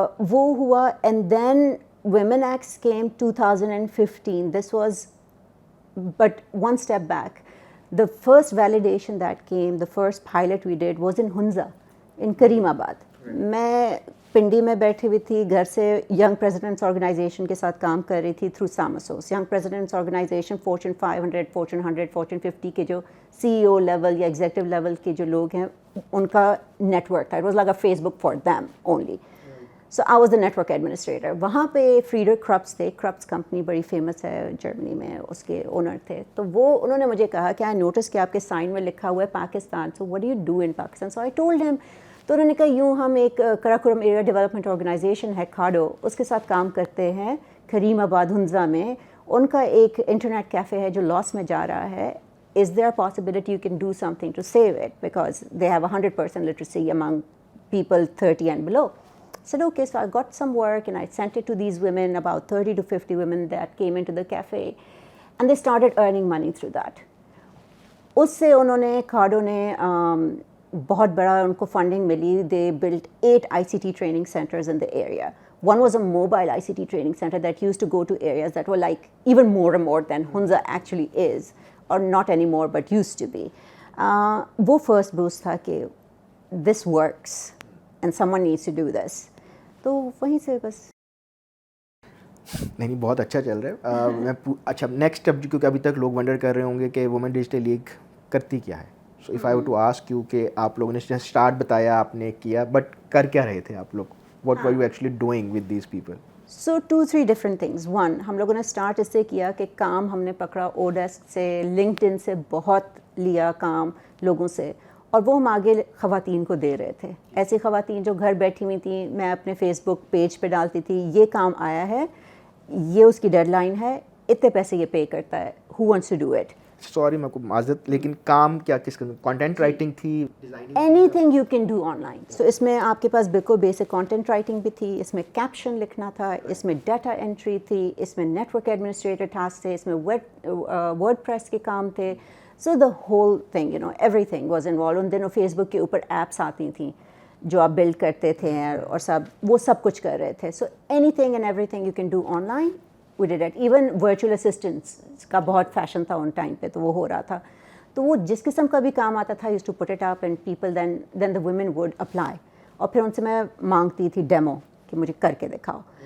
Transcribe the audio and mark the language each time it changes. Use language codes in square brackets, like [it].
[ur] وہ ہوا, [en] And then women X came 2015. This was but one step back. The first validation that came, the first pilot we did was in Hunza, in Kareem Abad. [ur] میں پنڈی میں بیٹھی ہوئی تھی, گھر سے ینگ پریزیڈنٹس آرگنائزیشن کے ساتھ کام کر رہی تھی through سامسوس. Young presidents organization fortune 500, fortune 100, fortune 50 کے جو CEO لیول یا ایگزیکٹو لیول کے جو لوگ ہیں ان کا نیٹ ورک تھا. [en] It was like a Facebook for them only. So I was the network administrator. [ur] وہاں پہ فریڈر کرپس تھے, کرپس کمپنی بڑی فیمس ہے جرمنی میں, اس کے اونر تھے. تو وہ انہوں نے مجھے کہا کہ [en] I notice [ur] کہ آپ کے سائن میں لکھا ہوا ہے Pakistan, [en] So what do you do in Pakistan? So I told him. [ur] تو انہوں نے کہا یوں ہم ایک کراکورم ایریا ڈیولپمنٹ آرگنائزیشن ہے کھاڈو, اس کے ساتھ کام کرتے ہیں کریم آباد ہنزا میں. ان کا ایک انٹرنیٹ کیفے ہے جو لاس میں جا رہا ہے. [en] Is there a possibility you can do something to save it? Because they have 100% literacy among people 30 and below. I said, okay, so I got some work and I sent it to these women, about 30 to 50 women that came into the cafe, and they started earning money through that. [ur] اس سے انہوں نے کھاڈو نے بہت بڑا ان کو funding ملی. [en] They built 8 ICT training centers in the area. One was a mobile ICT training center that used to go to areas that were like even more remote than Hunza actually is, or not anymore but used to be. وہ first boost [ur] تھا کہ [en] this works and someone needs to do this. [ur] تو وہیں سے بس نہیں بہت اچھا چل رہا ہے. میں اچھا نیکسٹ اب کیونکہ ابھی تک لوگ ونڈر کر رہے ہوں گے کہ وومن ڈیجیٹل لیگ کرتی کیا ہے. [en] so if I were to ask you [ur] کہ آپ لوگوں نے اسٹارٹ بتایا آپ نے کیا, بٹ کر کیا رہے تھے آپ لوگ, [en] What were you actually doing with these people? So 2-3 different things. [ur] One, ہم لوگوں نے اسٹارٹ اس سے کیا کہ کام ہم نے پکڑا اوڈیسک سے, لنکڈ ان سے بہت لیا کام لوگوں سے, اور وہ ہم آگے خواتین کو دے رہے تھے. ایسی خواتین جو گھر بیٹھی ہوئی تھیں, میں اپنے فیس بک پیج پہ ڈالتی تھی یہ کام آیا ہے, یہ اس کی ڈیڈ لائن ہے, اتنے پیسے یہ پے کرتا ہے, [en] Who wants to do it. [ur] Sorry میں کو معذرت, لیکن کام کیا کس قسم, کنٹینٹ رائٹنگ تھی, [en] anything you can do online. [ur] So اس میں آپ کے پاس بالکل بیسک کانٹینٹ رائٹنگ بھی تھی, اس میں کیپشن لکھنا تھا, اس میں ڈیٹا انٹری تھی, اس میں نیٹ ورک ایڈمنسٹریٹر ٹاسک تھے, اس میں ورڈ پریس کے کام تھے. [en] So the whole thing everything was involve. [ur] ان دنوں فیس بک کے اوپر ایپس آتی تھیں جو آپ بلڈ کرتے تھے اور وہ سب کچھ کر رہے تھے. [en] So anything and everything you can do online, we did it. [ur] Even virtual assistants کا بہت فیشن تھا ان ٹائم پہ, تو وہ ہو رہا تھا. تو وہ جس قسم کا بھی کام آتا تھا, [en] use to put it up and people then the women would apply, [ur] اور پھر ان سے میں مانگتی تھی ڈیمو کہ مجھے کر کے دکھاؤ.